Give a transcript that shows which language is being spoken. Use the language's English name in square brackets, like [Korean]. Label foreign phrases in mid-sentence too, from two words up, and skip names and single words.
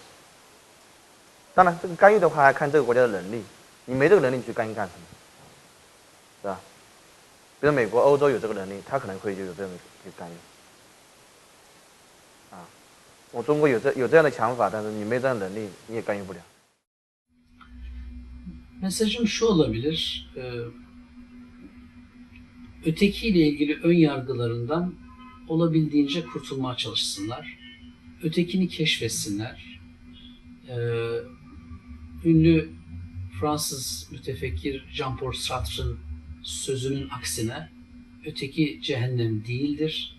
[Chinese] 当然，这个干预的话还看这个国家的能力，你没这个能力你去干预干什么，是吧？比如美国、欧洲有这个能力，他可能会有这样的去干预。我中国有这样的想法，但是你没这样的能力，你也干预不了。 [Turkish] Mesajım şu olabilir, ötekiyle ilgili ön yargılarından olabildiğince kurtulmaya çalışsınlar. Ötekini keşfetsinler. Ünlü Fransız mütefekkir Jean-Paul Sartre'ın sözünün aksine öteki cehennem değildir.